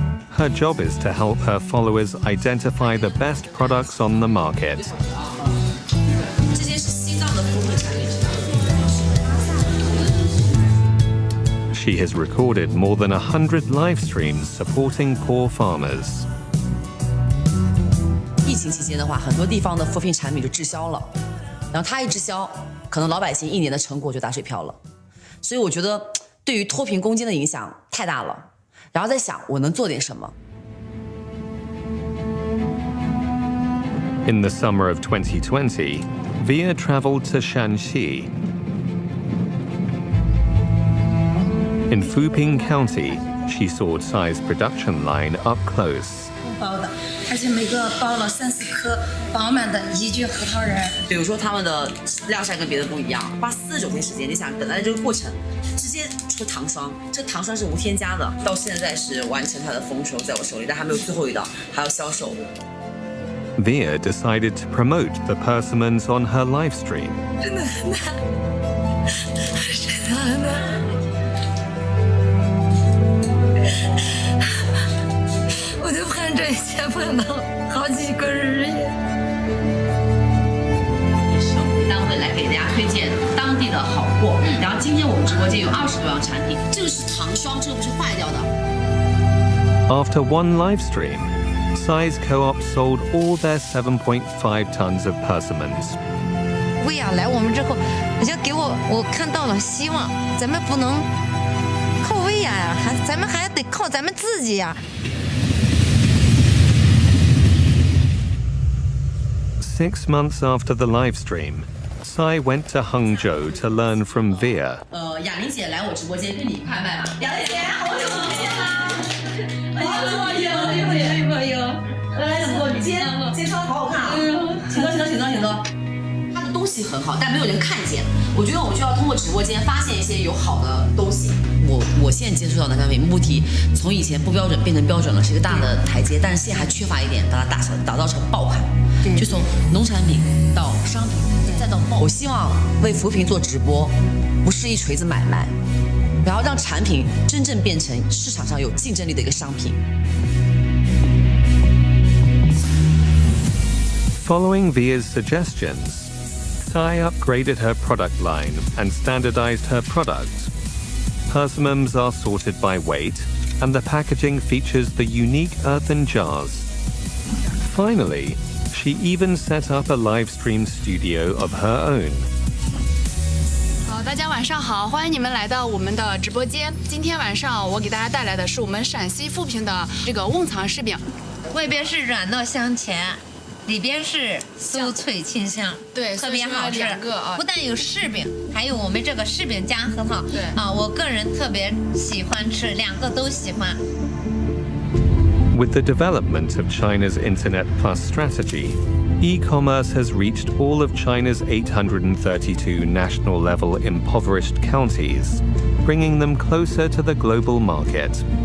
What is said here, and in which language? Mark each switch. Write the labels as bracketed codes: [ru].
[en] Her job is to help her followers identify the best products on the market. She has recorded more than 100 live streams supporting poor farmers. [zh] 疫情期间的话，很多地方的扶贫产品就滞销了，然后它一滞销，可能老百姓1年的成果就打水漂了。所以我觉得对于脱贫攻坚的影响太大了。然后在想我能做点什么。 [en] In the summer of 2020, Via traveled to Shanxi. In Fuping County, she saw Tsai's production line up close. [zh] 包的，而且每个包了3、4颗饱满的宜居核桃仁。比如说他们的晾晒跟别的不一样，花49天时间，你想等待的这个过程，直接出糖霜，这糖霜是无添加的，到现在是完成它的丰收在我手里，但还没有最后一道，还要销售。 [en] Via decided to promote the persimmons on her live stream. [zh] 真的很难，真的很难。我就盼这一切盼到好几个日夜。单位来给大家推荐当地的好货，然后今天我们直播间有20多样产品，这个是糖霜，这个不是坏掉的。 [en] After one live stream, Tsai's co-op sold all their 7.5 tons of persimmons. [zh] 薇娅来我们之后，好像给我看到了希望。咱们不能靠薇娅呀，咱们还得靠咱们自己呀。 [en] 6 months after the live stream, Tsai went to Hangzhou to learn from Via. [zh] 雅玲姐来我直播间跟你一块卖吧。雅玲姐，好久不见啦！好久不见，哎呦，来直播，你今天穿的好好看啊！请坐，请坐，请坐，请坐。他的东西很好，但没有人看见。我觉得我们就要通过直播间发现一些有好的东西。我现在接触到的产品，目的从以前不标准变成标准了，是一个大的台阶，但是现在还缺乏一点，把它打造成爆款。就从农产品到商品。我希望为扶贫做直播，不是一锤子买卖，然后让产品真正变成市场上有竞争力的一个商品。 [en] Following Via's suggestions, Tsai upgraded her product line and standardized her products. Persimmons are sorted by weight, and the packaging features the unique earthen jars. Finally, she even set up a live stream studio of her own. [zh] 大家晚上好，欢迎你们来到我们的直播间。今天晚上我给大家带来的是我们陕西富平的这个瓮藏柿饼，外边是软糯香甜，里边是酥脆清香，对，特别好吃。 2个啊，不但有柿饼，还有我们这个柿饼加核桃。对啊，我个人特别喜欢吃，2个都喜欢。 [en] With the development of China's Internet Plus strategy, e-commerce has reached all of China's 832 national-level impoverished counties, bringing them closer to the global market.